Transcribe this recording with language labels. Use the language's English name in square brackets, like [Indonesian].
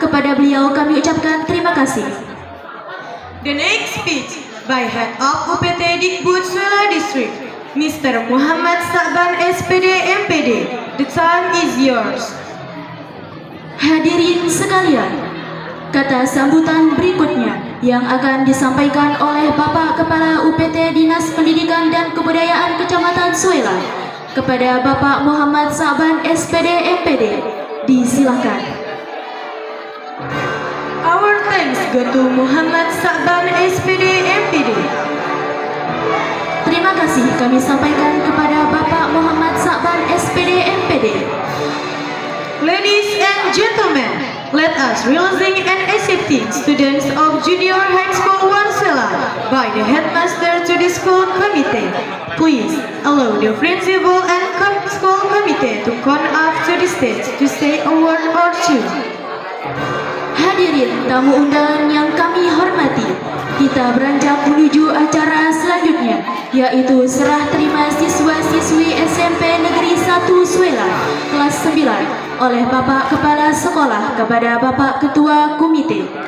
[Indonesian] Kepada beliau kami ucapkan terima kasih. [English] The next speech by Head of UPT Dikbud Suela District, Mr. Muhammad Sa'ban SPD MPD. The time is yours. [Indonesian] Hadirin sekalian, kata sambutan berikutnya yang akan disampaikan oleh Bapak Kepala UPT Dinas Pendidikan dan Kebudayaan Kecamatan Suela kepada Bapak Muhammad Sa'ban SPD MPD. Disilahkan. [English] Our thanks go to Muhammad Sa'ban SPD MPD. [Indonesian] Terima kasih kami sampaikan kepada Bapak Muhammad Sa'ban SPD MPD. [English] Ladies and gentlemen, let us releasing and accepting students of Junior High School 1 Suela by the headmaster to the school committee. Please allow the principal and school committee to come up to the stage to say a word or two. [Indonesian] Hadirin tamu undangan yang kami hormati, kita beranjak menuju acara selanjutnya, yaitu serah terima siswa-siswi SMP Negeri 1 Suela kelas 9 oleh Bapak Kepala Sekolah kepada Bapak Ketua Komite.